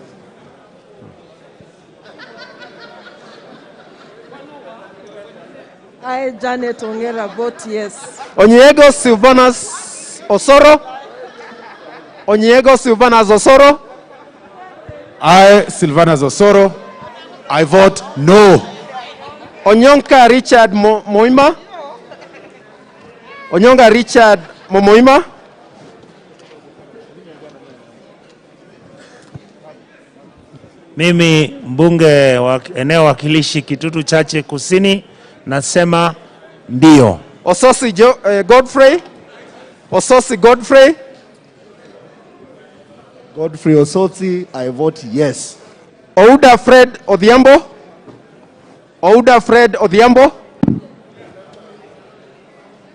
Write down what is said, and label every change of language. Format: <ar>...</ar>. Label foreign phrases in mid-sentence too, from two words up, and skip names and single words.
<en>I, Janet Ongera, vote yes. Onyiego Silvanus Osoro. Onyiego Silvanus Osoro. I, Silvanus Osoro, I vote no. Onyonka Richard Moima. Onyonga Richard Momoima.</en> <sw>Mimi mbunge wa eneo wakilishi Kitutu Chache Kusini nasema ndio. Ososi Godfrey. Ososi Godfrey.</sw> <en>Godfrey Osotsi, I vote yes. Ouda Fred Odhiambo. Ouda Fred Odhiambo.</en>